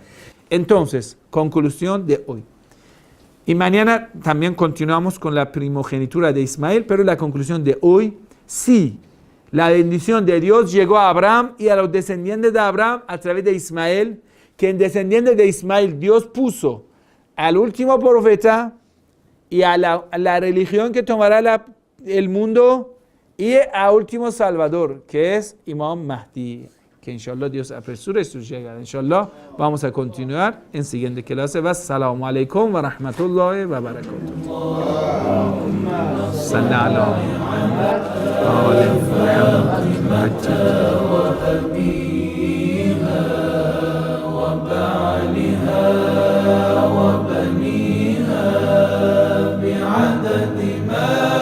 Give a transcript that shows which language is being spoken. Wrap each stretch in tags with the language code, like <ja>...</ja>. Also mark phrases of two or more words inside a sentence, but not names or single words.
<es>Entonces, conclusión de hoy. Y mañana también continuamos con la primogenitura de Ismael, pero la conclusión de hoy, sí, la bendición de Dios llegó a Abraham y a los descendientes de Abraham a través de Ismael, que en descendientes de Ismael Dios puso al último profeta y a la religión que tomará el mundo y a último salvador, que es Imam Mahdi. Que inshallah Dios apresure su llegada. Inshallah vamos a continuar en siguiente clase.</es> <ar>والسلام عليكم ورحمة الله وبركاته. صل على محمد وآل محمد. وبعلها وبنيها بعدد ما</ar>